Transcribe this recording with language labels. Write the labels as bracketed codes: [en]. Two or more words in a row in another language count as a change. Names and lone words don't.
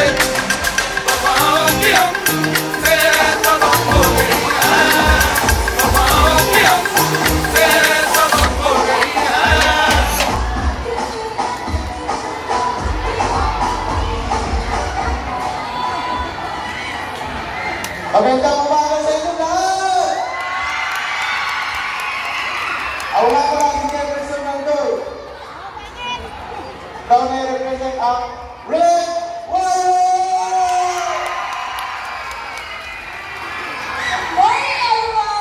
[hi] वफाओं की हमसे सबक हो गई है, वफाओं की हमसे सबक हो गई है। [tl] Magandang umaga sa inyo lahat! Ako nga pala si Jefferson Mandoy. Ikaw na i-represent ang Red Warriors! [en] Good morning everyone!